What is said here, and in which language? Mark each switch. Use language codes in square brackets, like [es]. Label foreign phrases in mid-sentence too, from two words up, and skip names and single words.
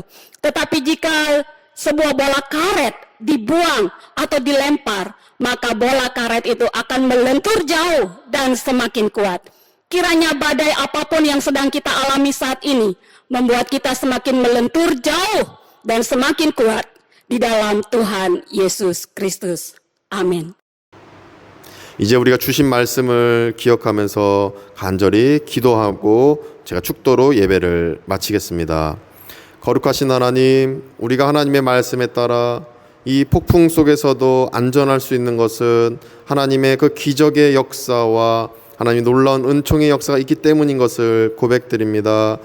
[id] Tetapi jika sebuah bola karet dibuang atau dilempar, maka bola karet itu akan melentur jauh dan semakin kuat. Kiranya badai apapun yang sedang kita alami saat ini membuat kita semakin melentur jauh dan semakin kuat di dalam Tuhan Yesus Kristus. Amin. [ko] 이제 우리가 주신 말씀을 기억하면서 간절히 기도하고 제가 축도로 예배를 마치겠습니다. 거룩하신 하나님, 우리가 하나님의 말씀에 따라 이 폭풍 속에서도 안전할 수 있는 것은 하나님의 그 기적의 역사와 하나님 놀라운 은총의 역사가 있기 때문인 것을 고백드립니다.